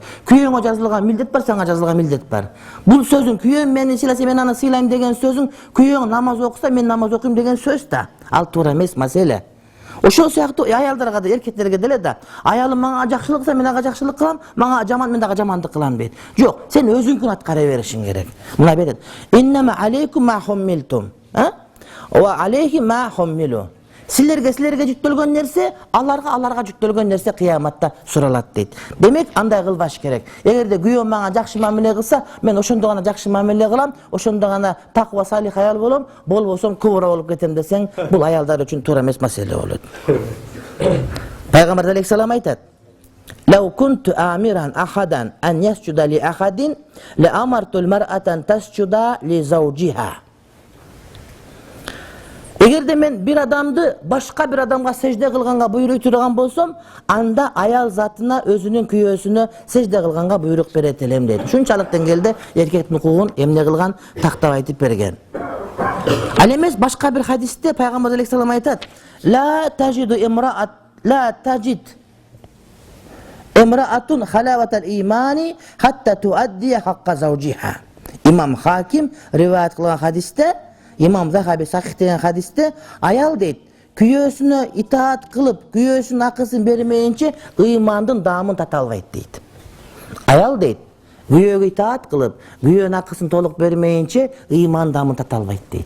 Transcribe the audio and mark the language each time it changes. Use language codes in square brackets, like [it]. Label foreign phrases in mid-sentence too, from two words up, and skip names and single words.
[ky] Күйөөңө жазылган милдет бар, сага жазылган милдет бар. Бул сөзүң күйөөм мени сыйласа, мен аны сыйлайм деген сөзүң, күйөөң намаз окуса, мен намаз окуйм деген сөз да. Ал туура эмес маселе. Ошол сыяктуу аялдарга да, эркектерге деле да, аялым мага жакшылык кылса, мен ага жакшылык кылам, мага жаман, мен дагы жамандык кылам дейт. Жок, сен өзүңкүн аткара беришиң керек. Мына берет. [ar] إنما عليكم ما حملتم وعليه ما حملوا. [ky] Силерге жүктөлгөн нерсе, аларга жүктөлгөн нерсе кыяматта суралат дейт. Демек, андай кылбаш керек. Эгерде күйөөм мага жакшы мамиле кылса, мен ошондо гана жакшы мамиле кылам, ошондо гана таква салих аял болом, болбосом кубура болуп кетем десең, бул аялдар үчүн туура эмес маселе болот. Пайгамбар алейхиссалам айтат: [ar] "لو كنت آمرا أحدا أن يسجد لأحد لأمرت المرأة تسجد لزوجها." [ky] Эгерде мен бир адамды башка бир адамга сежде кылганга буйрук турган болсом, анда аял затына өзүнүн күйөөсүнө сежде кылганга буйрук берет элем дейт. Ушунчалык деңгээлде эркектин укугун эмне кылган тактап айтып берген. Ал эмес башка бир хадисте Пайгамбар алейхиссалам айтат: [ar] "لا تجد امرأة حلاوة الإيمان حتى تؤدي حق زوجها." [ky] Имам Хаким риваят кылган хадисте, Имам Захаби Сахих деген хадисте аял дейт, күйөөсүнө итаат кылып, күйөөсүнүн акысын бермейинче ыймандын даамын тата албайт дейт. Аял дейт, күйөөгө итаат кылып, күйөөнүн акысын толук бермейинче ыймандын даамын тата албайт дейт.